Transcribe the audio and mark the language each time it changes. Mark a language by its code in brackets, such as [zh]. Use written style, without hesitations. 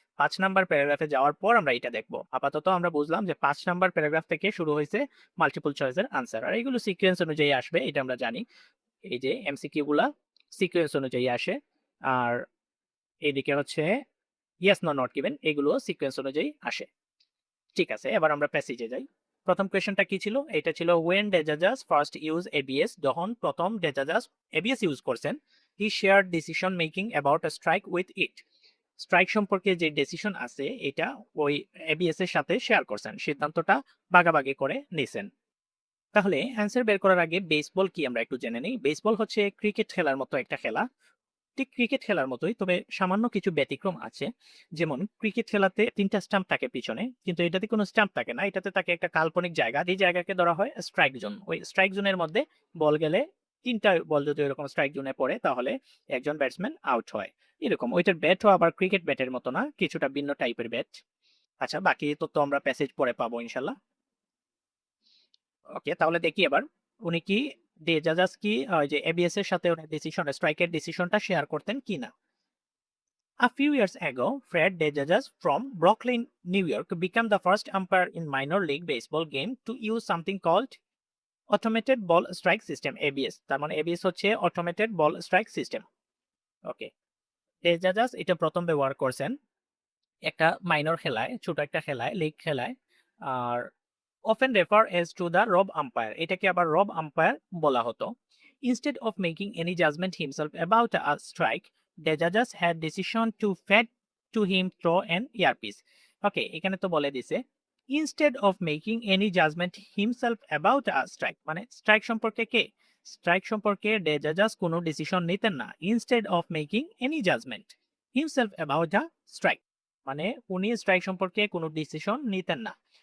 [bn] 5 number প্যারাগ্রাফে যাওয়ার পর আমরা এটা দেখব। আপাতত আমরা বুঝলাম যে 5 নাম্বার প্যারাগ্রাফ থেকে শুরু হয়েছে মাল্টিপল চয়েসের আনসার, আর এগুলো সিকোয়েন্স অনুযায়ী আসবে, এটা আমরা জানি। এই যে এমসিকিউ গুলা সিকোয়েন্স অনুযায়ী আসে। আর এইদিকে হচ্ছে ইয়েস নো নট গিভেন, এগুলো সিকোয়েন্স অনুযায়ী আসে। ঠিক আছে, এবার আমরা প্যাসেজে যাই। প্রথম কোয়েশ্চনটা কি ছিল? এটা ছিল [en] when the judges first use ABS, [bn] যখন প্রথম [en] the judges ABS [bn] ইউজ করছেন, [en] he shared decision making about a strike with it। [bn] Strike সম্পর্কে যে ডিসিশন আছে এটা ওই ABS এর সাথে শেয়ার করছেন, সিদ্ধান্তটা ভাগাভাগি করে নিছেন। তাহলে অ্যান্সার বের করার আগে বেসবল কি আমরা একটু জেনে নিই। বেসবল হচ্ছে ক্রিকেট খেলার মতো একটা খেলা, ঠিক ক্রিকেট খেলার মতোই, তবে সামান্য কিছু ব্যতিক্রম আছে। যেমন ক্রিকেট খেলাতে 3টা স্টাম্প থাকে পিছনে, কিন্তু এটাতে কোনো স্টাম্প থাকে না, এটাতে থাকে একটা কাল্পনিক জায়গা, এই জায়গাকে ধরা হয় স্ট্রাইক জোন। ওই স্ট্রাইক জোনের মধ্যে বল গেলে, 3টা বল যদি এরকম স্ট্রাইক জোনে পড়ে তাহলে একজন ব্যাটসম্যান আউট হয়। এরকম ওইটার ব্যাটও আবার ক্রিকেট ব্যাটের মতো না, কিছুটা ভিন্ন টাইপের ব্যাট। আচ্ছা, বাকি তথ্য আমরা প্যাসেজ পরে পাবো ইনশাল্লাহ। ওকে, তাহলে দেখি এবার উনি কি ডে জাজাস কি যে এবিএস এর সাথে উনি ডিসিশন, স্ট্রাইকের ডিসিশনটা শেয়ার করতেন কিনা। [en] A few years ago, Fred DeJajas from Brooklyn, New York, became the first umpire in minor league baseball game to use something called Automated Ball Strike System, ABS। [bn] তার মানে ABS হচ্ছে Automated Ball Strike System। ওকে, DeJajas এটা প্রথম ব্যবহার করছেন একটা minor খেলায়, ছোট একটা খেলায়, লিগ খেলায়। আর [en] often refer as to the rob umpire, [bn] এটাকে আবার রব আম্পায়ার বলা হতো। [en] Instead of making any judgment himself about a strike, the judges had decision to fed to him through an earpiece। [bn] ওকে, এখানে তো বলে দিছে [en] instead of making any judgment himself about a strike, [bn] মানে স্ট্রাইক সম্পর্কে কে strike সম্পর্কে the জাজাস কোনো decision নিতেন না [en] instead of making any judgement himself about the strike, [bn] মানে উনি স্ট্রাইক সম্পর্কে কোনো ডিসিশন নিতেন না।